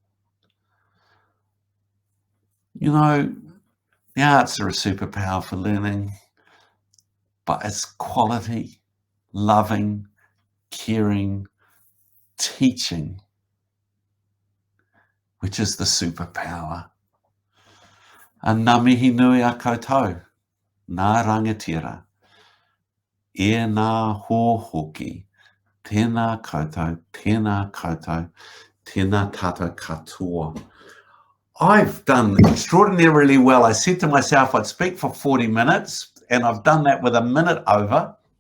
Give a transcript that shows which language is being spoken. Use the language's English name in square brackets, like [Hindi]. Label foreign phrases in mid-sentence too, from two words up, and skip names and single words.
[English] You know, the arts are a superpower for learning, but it's quality, loving, caring, teaching, which is the superpower. [Māori] And ngā mihi nui a koutou, ngā rangatira, e ngā hōhoki, tēnā koutou, tēnā tātou katoa. [English] I've done extraordinarily well. I said to myself I'd speak for 40 minutes, and I've done that with a minute over.